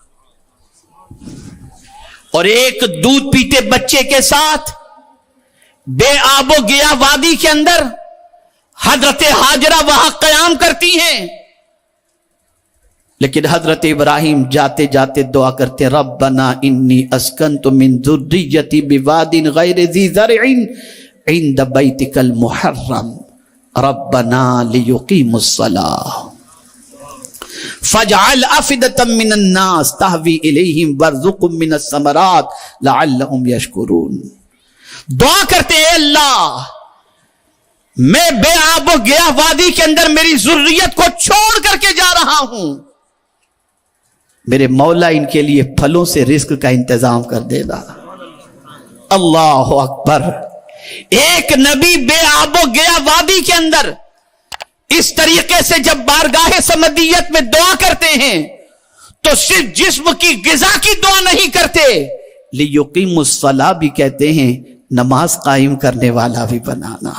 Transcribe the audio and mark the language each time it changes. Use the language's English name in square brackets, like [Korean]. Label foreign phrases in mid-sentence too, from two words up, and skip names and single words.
[Urdu] اور ایک دودھ پیتے بچے کے ساتھ بے آب و گیا وادی کے اندر حضرت ہاجرہ وہاں قیام کرتی ہیں, لیکن حضرت ابراہیم جاتے جاتے دعا کرتے, [Arabic] ربنا إني أسكنت من ذريتي بواد غير ذي زرع عند بيتك المحرم ربنا ليقيموا الصلاة فاجعل أفئدة من الناس تهوي إليهم وارزقهم من الثمرات لعلهم يشكرون. [Urdu] دعا کرتے ہیں, अल्लाह میں بے آب و گیا وادی کے اندر میری ذریت کو چھوڑ کر کے جا رہا ہوں، میرے مولا ان کے لیے پھلوں سے رزق کا انتظام کر دے گا۔ اللہ اکبر۔ ایک نبی بے آب و گیا وادی کے اندر اس طریقے سے جب بارگاہ سمدیت میں دعا کرتے ہیں تو صرف جسم کی غذا کی دعا نہیں کرتے، [Arabic] لیقیم الصلاۃ [Urdu] بھی کہتے ہیں، نماز قائم کرنے والا بھی بنانا۔